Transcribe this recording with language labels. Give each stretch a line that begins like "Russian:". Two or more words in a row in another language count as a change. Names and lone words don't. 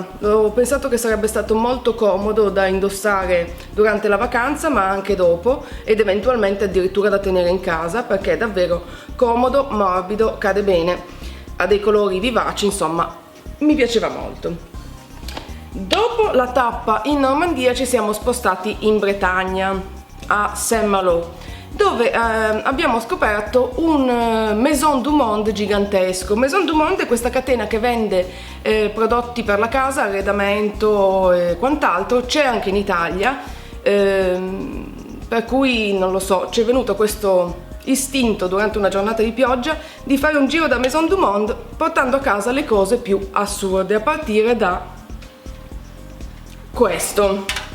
Italian: Ho pensato che sarebbe stato molto comodo da indossare durante la vacanza, ma anche dopo, ed eventualmente addirittura da tenere in casa, perché è davvero comodo, morbido, cade bene, ha dei colori vivaci, insomma mi piaceva molto. Dopo la tappa in Normandia ci siamo spostati in Bretagna, a Saint-Malo, dove abbiamo scoperto un Maison du Monde gigantesco. Maison du Monde è questa catena che vende prodotti per la casa, arredamento e quant'altro. C'è anche in Italia, per cui non lo so, ci è venuto questo istinto durante una giornata di pioggia di fare un giro da Maison du Monde portando a casa le cose più assurde, a partire da questo.